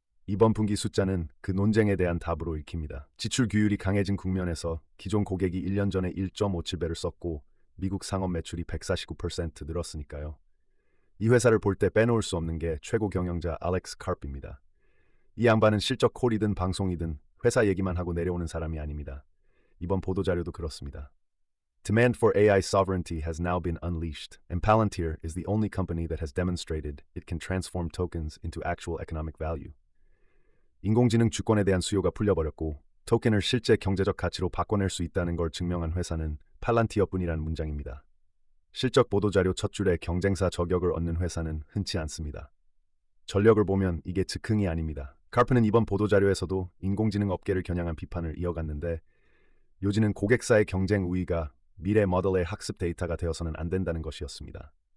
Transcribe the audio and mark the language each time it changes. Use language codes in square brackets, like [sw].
[ko] 이번 분기 숫자는 그 논쟁에 대한 답으로 읽힙니다. 지출 규율이 강해진 국면에서 기존 고객이 1년 전에 1.57배를 썼고 미국 상업 매출이 149% 늘었으니까요. 이 회사를 볼 때 빼놓을 수 없는 게 최고 경영자 알렉스 카프입니다. 이 양반은 실적 콜이든 방송이든 회사 얘기만 하고 내려오는 사람이 아닙니다. 이번 보도자료도 그렇습니다. [en] Demand for AI sovereignty has now been unleashed, and Palantir is the only company that has demonstrated it can transform tokens into actual economic value. [ko] 인공지능 주권에 대한 수요가 풀려버렸고 토큰을 실제 경제적 가치로 바꿔낼 수 있다는 걸 증명한 회사는 팔란티어뿐이란 문장입니다. 실적 보도자료 첫 줄에 경쟁사 저격을 얻는 회사는 흔치 않습니다. 전력을 보면 이게 즉흥이 아닙니다. 카프는 이번 보도자료에서도 인공지능 업계를 겨냥한 비판을 이어갔는데 요지는 고객사의 경쟁 우위가 미래 모델의 학습 데이터가 되어서는 안 된다는 것이었습니다.